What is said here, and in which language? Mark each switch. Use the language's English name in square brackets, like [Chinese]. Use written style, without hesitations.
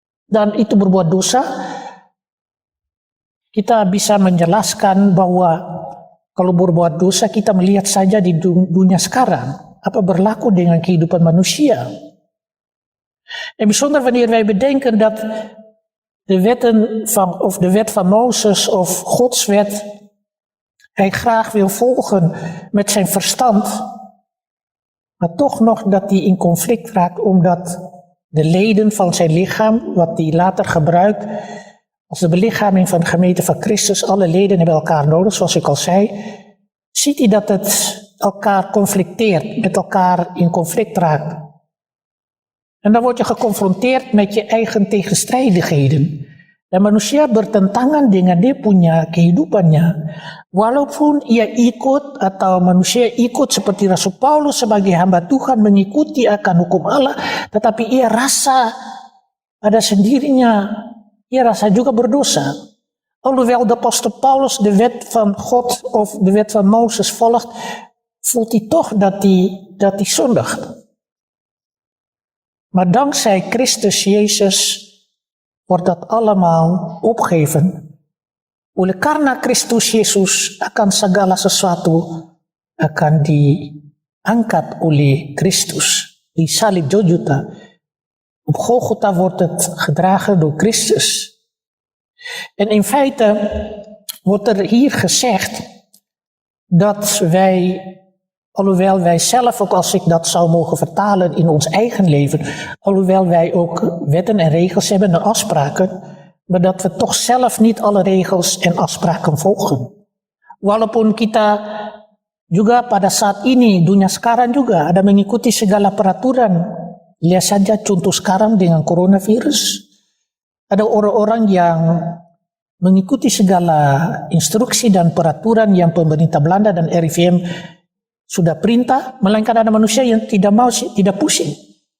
[Indonesian] Dan itu berbuat dosa, kita bisa menjelaskan bahwa kalau berbuat dosa kita melihat saja di dunia sekarang. Apa berlaku dengan kehidupan manusia. [Dutch] En bijzonder wanneer wij bedenken dat de wet van Mozes of Gods wet hij graag wil volgen met zijn verstand, maar toch nog dat hij in conflict raakt omdat de leden van zijn lichaam, wat hij later gebruikt als de belichaming van de gemeente van Christus, alle leden hebben elkaar nodig, zoals ik al zei, ziet hij dat het elkaar conflicteert, met elkaar in conflict raakt. En dan word je geconfronteerd met je eigen tegenstrijdigheden. [Indonesian] Dan manusia bertentangan dengan dia punya kehidupannya. Walaupun ia ikut atau manusia ikut seperti Rasul Paulus sebagai hamba Tuhan mengikuti akan hukum Allah, tetapi ia rasa pada sendirinya ia rasa juga berdosa. [Dutch] Alhoewel de apostel Paulus de wet van God of de wet van Mozes volgt, voelt hij toch dat hij zondigt. Maar dankzij Christus Jezus wordt dat allemaal opgegeven. [Indonesian] Oleh karena Kristus Yesus akan segala sesuatu akan diangkat oleh Kristus. Di salib Golgotha. [Dutch] Op Golgotha wordt het gedragen door Christus. En in feite wordt er hier gezegd dat wij, alhoewel wij zelf, ook als ik dat zou mogen vertalen in ons eigen leven, alhoewel wij ook wetten en regels hebben en afspraken, maar dat we toch zelf niet alle regels en afspraken volgen. [Indonesian] Walaupun kita juga pada saat ini, dunia sekarang juga ada mengikuti segala peraturan. Lihat saja contoh sekarang dengan coronavirus. Ada orang-orang yang mengikuti segala instruksi dan peraturan yang pemerintah Belanda dan RIVM sudah perintah, melainkan ada manusia yang tidak mau, tidak pusing.